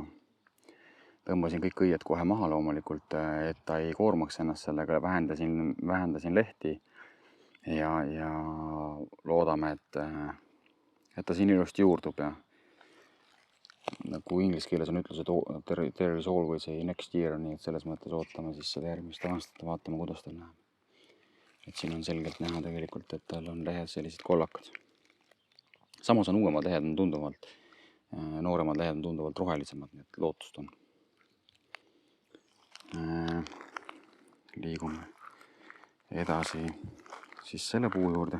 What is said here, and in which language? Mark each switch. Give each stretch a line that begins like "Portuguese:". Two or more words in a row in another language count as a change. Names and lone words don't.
Estonian: Tõmbasin kõik õied kohe maha loomulikult, et ta ei koormaks ennast sellega, vähendasin lehti ja loodame, et ta siin ilusti juurdub ja nagu inglise keeles on ütlus, et
English: there is always a next year,
Estonian: nii et selles mõttes ootame siis seda järgmist aastat ja vaatame, kuidas tal läheb. Et siin on selgelt näha tegelikult, et tal on lehed sellised kollakad. Samas on uuemad lehed on tunduvalt, nooremad lehed on tunduvalt rohelisemad, nii et lootust on. Liigume edasi siis selle puu juurde.